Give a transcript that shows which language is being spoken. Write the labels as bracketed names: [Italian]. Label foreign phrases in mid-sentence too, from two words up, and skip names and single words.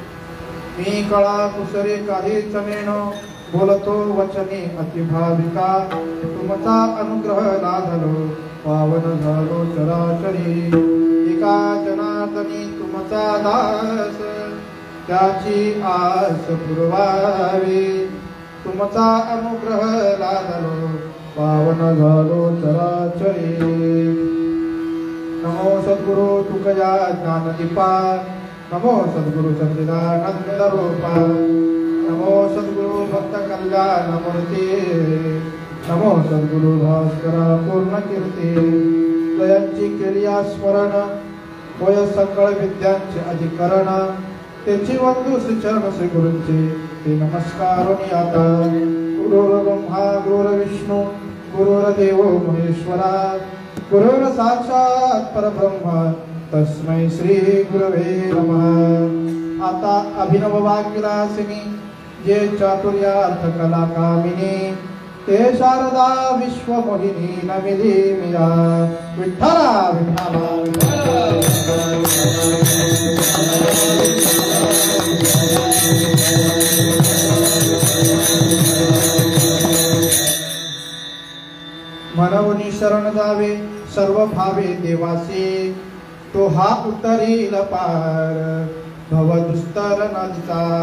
[Marathi] मी कळा कुसरे काहीच नेनो बोलतो वचने अतिभाविका तुमचा अनुग्रह लाभलो पावन झालो चराचरी एका जनार्दनी तुमचा दास त्याची आस पुरवावी तुमचा अनुग्रह लाभलो पावन झालो चराचरी नमो सद्गुरु तुकया ज्ञानदीपा नमो सद्गुरु सच्चिदानंदरूपा नमो सद्गुरु भक्त कल्याणमूर्ती नमो सद्गुरु भास्करा पूर्णकीर्ती जयांची केली स्मरण होय सकळ विद्यांचे अधिकरण त्याची वंदू श्रीचरण श्री गुरूंचे ते नमस्कारोनी आता [Sanskrit] गुरुर्ब्रह्मा गुरुर्विष्णू गुरुर्देवो महेश्वरा गुरुर् साक्षात परब्रह्म तस्मै श्री गुरवे नमः [Marathi] आता अभिनव वाक्यरासिनी जे चातुर्यार्थ कला कामिनी ते शारदा विश्वमोहिनी नमिली मिया विठ्ठला विठ्ठला मनवनी शरण जावे सर्व भावे देवासी तो हा उतरील पार भव दुस्तर नदीचा